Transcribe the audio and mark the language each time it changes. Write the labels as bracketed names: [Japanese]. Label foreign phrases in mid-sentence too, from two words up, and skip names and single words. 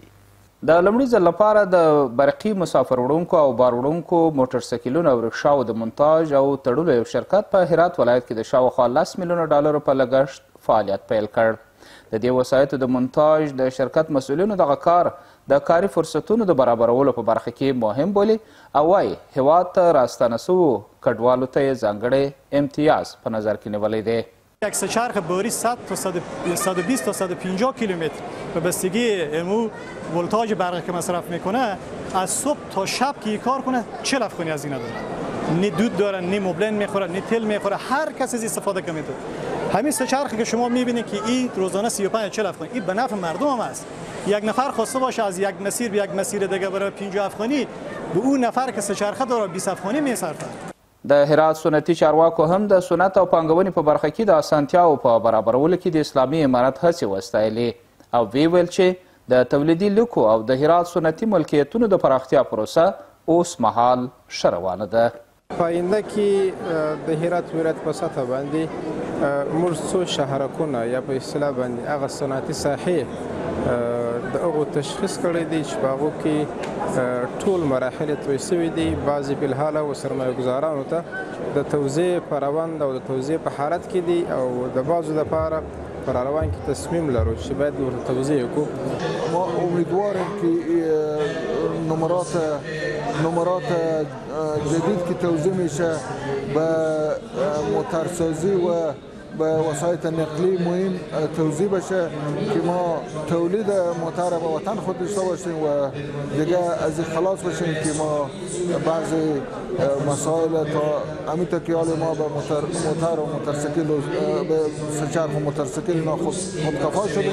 [Pashto] د لومړي ځل لپاره د برقي مسافر وړونکو او بار وړونکو موټرسایکلونو او رکشاو د مونتاژ او تړلو یو شرکت په هرات ولایت کې د شاوخوا 10 میلیونه ډالرو په لګښت فعالیت پیل کړ. د دې وسایطو د مونتاژ د شرکت مسؤلینو دغه کار د کاري فرصتونو د برابرولو په برخه کې مهم بولي او وایي هیواد ته راستانه سوو کډوالو ته یې ځانګړی امتیاز په نظر کې نیولی دی. [Persian] یک سه‌چرخ باری 100 تا 120 تا 150 کیلومتر به بستگی امو ولتاژ برقی که مصرف میکنه از صبح تا شب که کار کنه 40 افغانی از اینا داره. نه دود داره، نه مبلن میخوره، نه تل میخوره، هر کس از استفاده کنه. همین سه‌چرخی که شما میبینید که این روزانه 35 40 افغانی این به نفع مردم هم است. یک نفر خواسته باشه از یک مسیر به یک مسیر دیگه بره 50 افغانی به اون نفر که سه‌چرخه داره 20 افغانی میصرفه. [Pashto] د هرات سنتي چارواکو هم د سنت او پانګونې په برخه کې د اسانتیاو په برابرولو کې د اسلامي امارت هڅې وستایلې او وی ویل چې د تولیدي لوکو او د هرات سنتي ملکیتونو د پراختیا پروسه اوس مهال ښه روانه ده. په آینده کې د هرات ولایت په سطحه باندې موږ څو شهرکونه یا په اصطلاح باندې هغه صنعتي ساحې د هغو تشخیص کړی دی چې په هغو کې ټول مراحل توی سوي دي. بعضې فلحاله و سرمایه ګزارانو ته د توزیع په روند او د توزیع په حالت کې دي او د بعضو دپاره په روان کې تصمیم لرو چې باید ورته توزیع وکړو. [Persian] ما امیدوارم که نمرات جدید که توزیع میشه به موترسازی و به وسایط نقلی مهم توضیح بشه که ما تولید موتر به وطن خود داشته باشیم و دیگه از این خلاص بشیم که ما بعضی مسائل تا همینطور که حال ما به موتر و موتورسیکل به سه‌چرخ و موتورسیکل خودکفا شدیم.